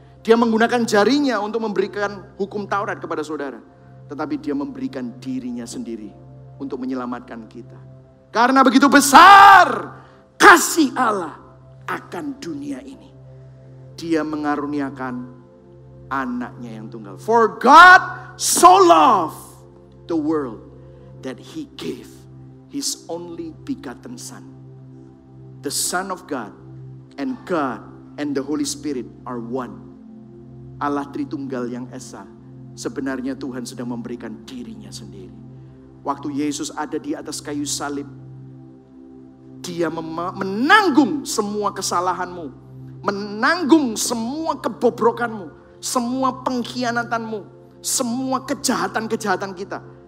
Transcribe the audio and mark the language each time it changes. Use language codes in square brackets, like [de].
[id] Dia menggunakan jarinya untuk memberikan hukum Taurat kepada saudara. Tetapi dia memberikan dirinya sendiri untuk menyelamatkan kita. Karena begitu besar kasih Allah akan dunia ini, dia mengaruniakan anaknya yang tunggal. [en] For God so loved the world that he gave his only begotten Son. The Son of God and the Holy Spirit are one. [id] Allah Tritunggal yang Esa. Sebenarnya Tuhan sedang memberikan dirinya sendiri. Waktu Yesus ada di atas kayu salib, dia menanggung semua kesalahanmu, menanggung semua kebobrokanmu, semua pengkhianatanmu, semua kejahatan-kejahatan kita.